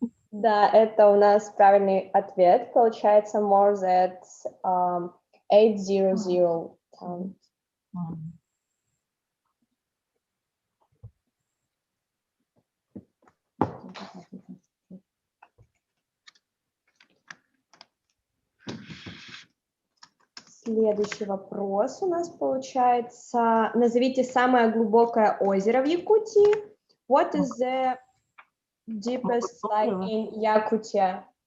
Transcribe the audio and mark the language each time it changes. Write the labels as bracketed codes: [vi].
[ru] Да, это у нас правильный ответ. Получается [en] more than 800 tons. [ru] Следующий вопрос у нас получается. Назовите самое глубокое озеро в Якутии. [en] What is the deepest lake in Yakutia?